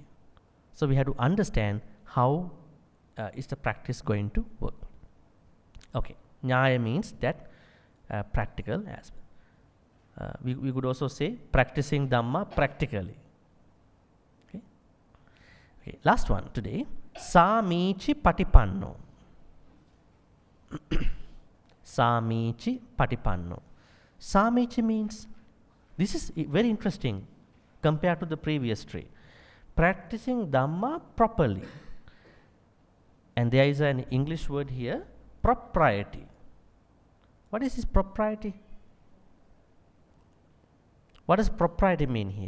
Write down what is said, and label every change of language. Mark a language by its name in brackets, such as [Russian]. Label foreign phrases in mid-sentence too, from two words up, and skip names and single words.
[English] So we have to understand how is the practice going to work. Okay, Nyaya means that practical aspect. We could also say practicing Dhamma practically. Okay. Last one today. [Pali] Samichi Patipanno. Samichi Patipanno. [English] Samichi means, this is very interesting compared to the previous tree. Practicing Dhamma properly. And there is an English word here, propriety. What is this propriety? What does propriety mean here?